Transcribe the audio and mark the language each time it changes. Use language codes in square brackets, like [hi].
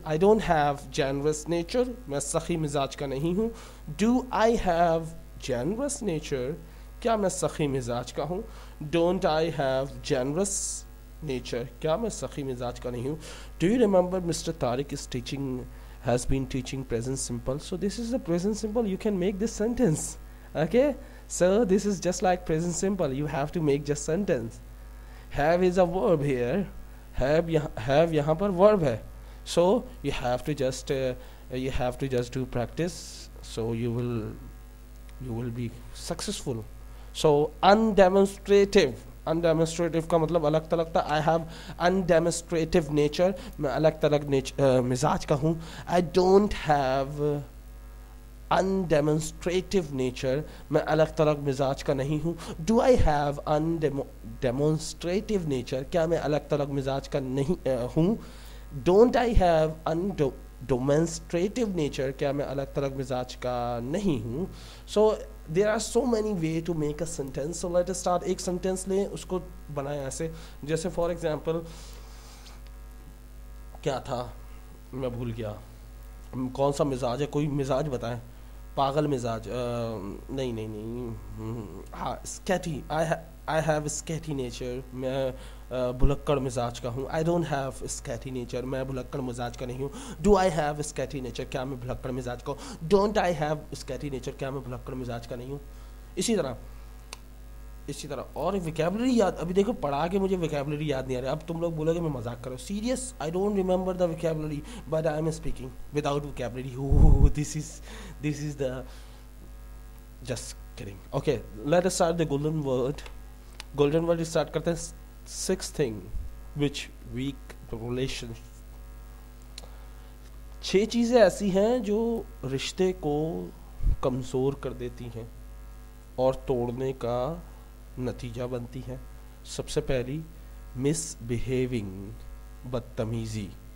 [en] I don't have generous nature, [ur] मैं सखी मिजाज का नहीं हूँ। [en] do I have generous nature, [ur] کیا میں سخی مزاج کا ہوں؟ [en] don't I have generous nature, [ur] کیا میں سخی مزاج کا نہیں ہوں؟ [en] Do you remember mister Tariq is teaching has been teaching present simple? So this is the present simple. You can make this sentence. Okay, so this is just like present simple. You have to make just sentence. Have is a verb here. Have [ur] yahan par [en] verb hai, so you have to just do practice, so you will be successful. [ur] So undemonstrative کا مطلب الگ تلگ تھا. [en] I have undemonstrative nature, [ur] میں الگ تلگ مزاج کا ہوں. [en] I don't have undemonstrative nature, [ur] میں الگ تلگ مزاج کا نہیں ہوں. [en] do I have undemonstrative nature, [ur] کیا میں الگ تلگ مزاج کا نہیں ہوں. [en] don't I have demonstrative nature, [ur] کیا میں الگ تلگ مزاج کا نہیں ہوں. [en] So there are so many way to make a sentence. So let us start. [ur] ایک sentence لیں, اس کو بنائیں ایسے, جیسے for example کیا تھا, میں بھول گیا, کون سا مزاج ہے, کوئی مزاج بتائیں. پاگل مزاج, نہیں, ہاں اسکیٹی, [en] I have a sketchy nature, [ur] میں بھلکڑ مزاج کا ہوں. [en] I don't have a sketchy nature, [ur] میں بھلکڑ مزاج کا نہیں ہوں. [en] Do I have a sketchy nature, [ur] کیا میں بھلکڑ مزاج کا ہوں. [en] Don't I have a sketchy nature, [ur] کیا میں بھلکڑ مزاج کا نہیں ہوں. اسی طرح اور ویکیبلری یاد, ابھی دیکھو پڑھا کے مجھے ویکیبلری یاد نہیں آ رہا. اب تم لوگ بولو گے میں مذاق کروں. [en] Serious, I don't remember the vocabulary, but I am speaking without vocabulary. Oh, this is the, just kidding. Okay, let us start the golden word [ur] start کرتے ہیں. [en] Sixth thing which weak relation, [ur] 6 چیزیں ایسی ہیں جو رشتے کو کمزور کر دیتی ہیں اور توڑنے کا نتیجہ بنتی ہیں. سب سے پہلی مس بیہیونگ, بدتمیزی.